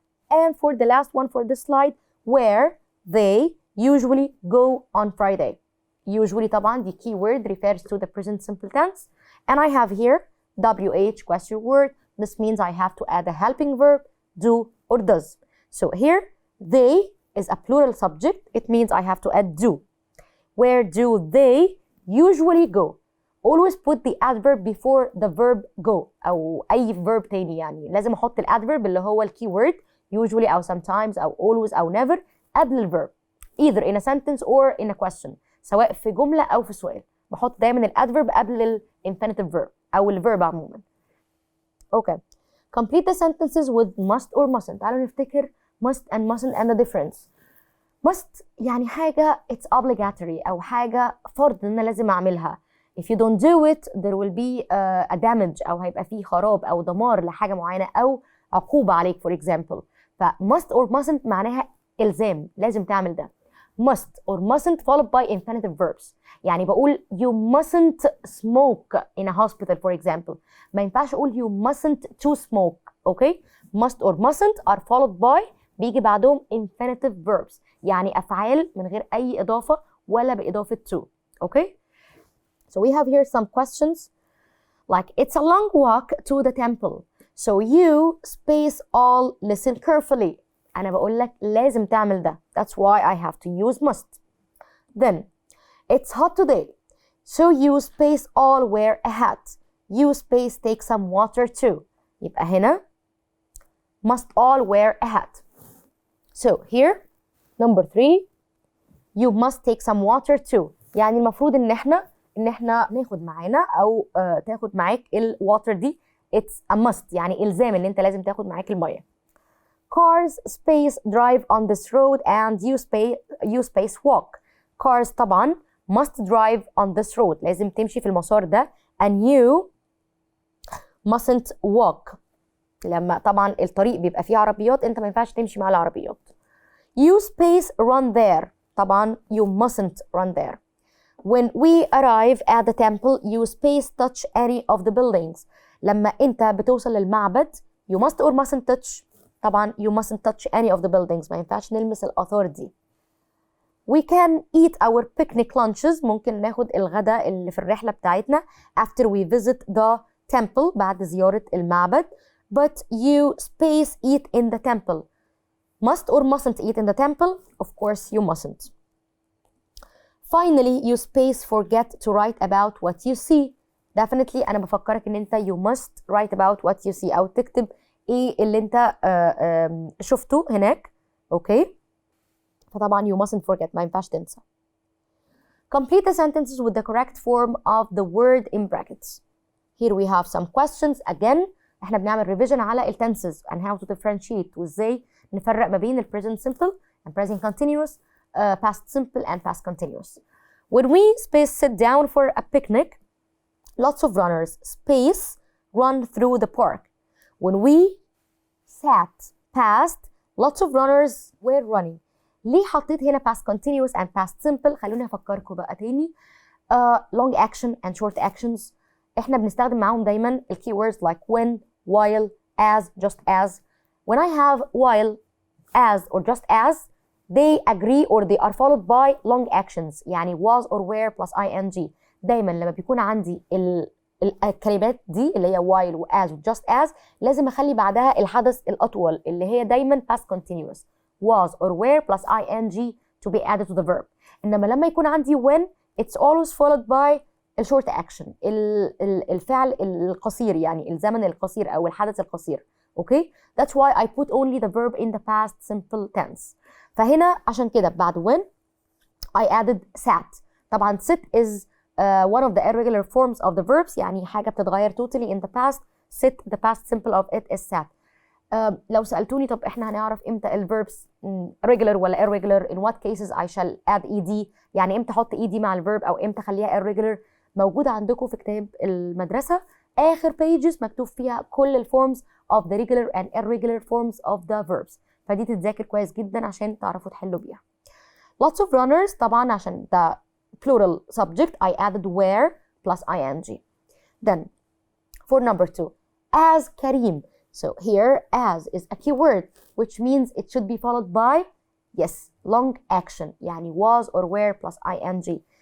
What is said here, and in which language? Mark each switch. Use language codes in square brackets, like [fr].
[en] And for the last one for this slide, where they usually go on Friday. Usually [ar] طبعا [en] the keyword refers to the present simple tense. And I have here WH question word. This means I have to add a helping verb, do or does. So here, they is a plural subject. It means I have to add do. Where do they usually go? Always put the adverb before the verb go [ar] أو أي verb تاني يعني لازم أحط الadverb اللي هو الkeyword usually أو sometimes أو always أو never قبل الverb [en] either in a sentence or in a question [ar] سواء في جملة أو في سؤال بحط دايما الadverb قبل ال [en] infinitive verb [ar] أو الverb عموما. [en] Okay. Complete the sentences with must or mustn't. [ar] تعالوا نفتكر [en] must and mustn't and the difference. [ar] must يعني حاجة [en] it's obligatory [ar] أو حاجة فرض إن أنا لازم أعملها. [en] If you don't do it there will be a damage [ar] أو هيبقى فيه خراب أو دمار لحاجة معينة أو عقوبة عليك [en] for example. [ar] ف [en] must or mustn't [ar] معناها إلزام لازم تعمل ده. [en] must or mustn't followed by infinitive verbs. [ar] يعني بقول [en] you mustn't smoke in a hospital for example. [ar] ما ينفعش أقول [en] you mustn't to smoke. Okay? must or mustn't are followed by [ar] بيجي بعدهم [en] infinitive verbs. [ar] يعني أفعال من غير أي إضافة ولا بإضافة to. [en] Okay? So we have here some questions like it's a long walk to the temple. So you space all listen carefully. [ar] أنا بقول لك لازم تعمل ده. [en] That's why I have to use must. Then it's hot today. So you space all wear a hat. You space take some water too. [ar] يبقى هنا [en] must all wear a hat. So here number 3 you must take some water too. [ar] يعني المفروض إن احنا ناخد معانا أو تاخد معاك ال [en] water [ar] دي. [en] It's a must [ar] يعني إلزام إن أنت لازم تاخد معاك المية. [en] Cars space drive on this road and you space walk. Cars [ar] طبعا [en] must drive on this road [ar] لازم تمشي في المسار ده [en] and you mustn't walk. [ar] لما طبعا الطريق بيبقى فيه عربيات أنت ما ينفعش تمشي مع العربيات. [en] You space run there. [ar] طبعا [en] you mustn't run there. When we arrive at the temple, you space touch any of the buildings. [ar] لما أنت بتوصل للمعبد [en] you must or mustn't touch. [ar] طبعا [en] you mustn't touch any of the buildings. [ar] ما ينفعش نلمس الآثار دي. [en] We can eat our picnic lunches. [ar] ممكن ناخد الغداء اللي في الرحلة بتاعتنا [en] after we visit the temple [ar] بعد زيارة المعبد. [en] But you space eat in the temple. Must or mustn't eat in the temple? Of course you mustn't. Finally, you space forget to write about what you see. [ar] Definitely أنا بفكرك إن أنت [en] you must write about what you see [ar] أو تكتب إيه اللي أنت شفته هناك. أوكي؟ فطبعا [en] you mustn't forget [ar] ما ينفعش تنسى. [en] Complete the sentences with the correct form of the word in brackets. Here we have some questions. Again, [ar] إحنا بنعمل [en] revision على tenses and how to differentiate [ar] وإزاي نفرق ما بين [en] present simple and present continuous. Past simple and past continuous. When we space sit down for a picnic, lots of runners space run through the park. When we sat past, lots of runners were running. [ar] ليه حطيت هنا [en] past continuous and past simple؟ [ar] خلوني أفكركم بقى تاني. [en] Long action and short actions. [ar] إحنا بنستخدم معاهم دايما [en] keywords like when, while, as, just as. When I have while, as or just as, they agree or they are followed by long actions [ar] يعني [en] was or were plus ing. [ar] دايما لما بيكون عندي الكلمات دي اللي هي while و as و just as لازم أخلي بعدها الحدث الأطول اللي هي دايما [en] past continuous was or were plus ing to be added to the verb. [ar] إنما لما يكون عندي [en] when it's always followed by short action [ar] الفعل القصير يعني الزمن القصير أو الحدث القصير. [en] Okay? That's why I put only the verb in the past simple tense. [ar] فهنا عشان كده بعد [en] when I added sat. طبعا sit is one of the irregular forms of the verbs [ar] يعني حاجة بتتغير [en] totally in the past. sit the past simple of it is sat. [ar] لو سألتوني طب احنا هنعرف امتى الverbs regular ولا irregular [en] in what cases I shall add ed [ar] يعني امتى احط ed مع الverb او امتى اخليها irregular موجودة عندكم في كتاب المدرسة آخر pages مكتوب فيها كل الforms [en] of the regular and irregular forms of the verbs. [ar] فدي تتذاكر كويس جدا عشان تعرفوا تحلوا بيها. [en] Lots of runners [ar] طبعا عشان [en] the plural subject I added were plus ing. Then for number 2 as Karim. So here as is a keyword which means it should be followed by yes long action [ar] يعني [en] was or were plus ing.